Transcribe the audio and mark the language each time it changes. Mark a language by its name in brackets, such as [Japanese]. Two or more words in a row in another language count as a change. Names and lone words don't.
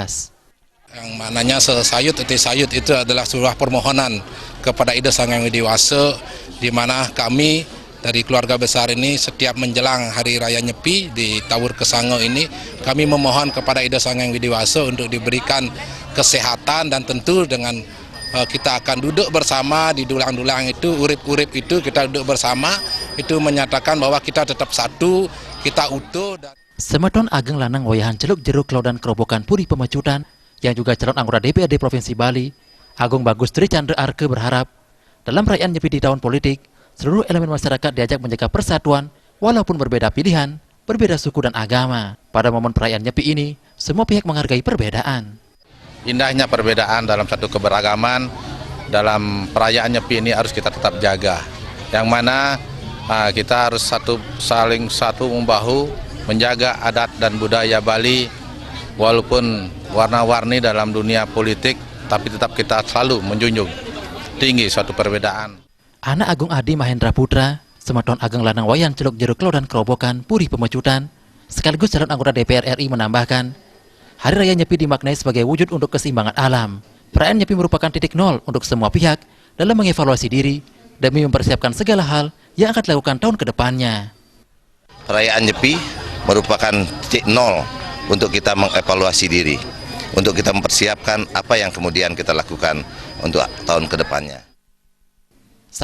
[Indonesian] Yang mananya sayut itu adalah sebuah permohonan kepada Ida Sang Hyang Widiwasa, di mana kami dari keluarga besar ini setiap menjelang Hari Raya Nyepi di Tawur Kesango ini, kami memohon kepada Ida Sang Hyang Widiwasa untuk diberikan kesehatan, dan tentu dengan kita akan duduk bersama di dulang-dulang itu, urip-urip itu kita duduk bersama, itu menyatakan bahwa kita tetap satu, kita utuh. Semeton Ageng Lanang Wayahan Celuk Jero Klodan Krobokan Puri Pemecutan, yang juga calon anggota DPRD Provinsi Bali, Agung Bagus Tri Chandra Arke berharap, dalam perayaan Nyepi di tahun politik, seluruh elemen masyarakat diajak menjaga persatuan, walaupun berbeda pilihan, berbeda suku dan agama. Pada momen perayaan Nyepi ini, semua pihak menghargai perbedaan. Indahnya perbedaan dalam satu keberagaman, dalam perayaan Nyepi ini harus kita tetap jaga. Yang mana kita harus saling satu membahu, menjaga adat dan budaya Bali, walaupun warna-warni dalam dunia politik, tapi tetap kita selalu menjunjung tinggi suatu perbedaan. Anak Agung Adi Mahendra Putra, Semeton Ageng Lanang Wayahan Celuk Jero Klodan Krobokan Puri Pemecutan, sekaligus calon anggota DPR RI menambahkan, Hari Raya Nyepi dimaknai sebagai wujud untuk keseimbangan alam. Perayaan Nyepi merupakan titik nol untuk semua pihak dalam mengevaluasi diri demi mempersiapkan segala hal yang akan dilakukan tahun ke depannya. Perayaan Nyepi merupakan titik nol untuk kita mengevaluasi diri, untuk kita mempersiapkan apa yang kemudian kita lakukan untuk tahun ke depannya.